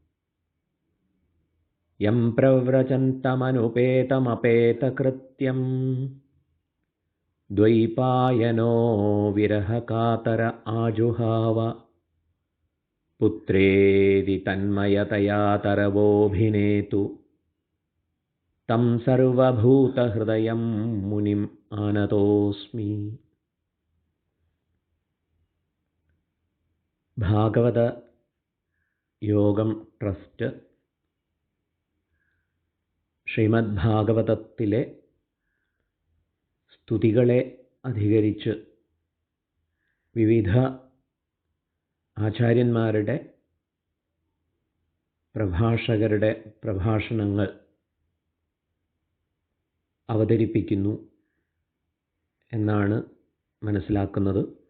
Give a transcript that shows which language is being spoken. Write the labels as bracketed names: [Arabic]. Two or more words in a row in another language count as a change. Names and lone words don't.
[Sanskrit] यं प्रव्रजन्तमनुपेतमपेतकृत्यं द्वैपायनो विरहकातर आजुहाव पुत्रेदि तन्मयतया तरवोऽभिनेतु तं सर्वभूतहृदयं मुनिम् आनतोऽस्मि। [Malayalam] ഭാഗവത യോഗം ട്രസ്റ്റ് ശ്രീമദ് ഭാഗവതത്തിലെ സ്തുതികളെ അധികരിച്ച് വിവിധ ആചാര്യന്മാരുടെ പ്രഭാഷകരുടെ പ്രഭാഷണങ്ങൾ അവതരിപ്പിക്കുന്നു എന്നാണ് മനസ്സിലാക്കുന്നത്.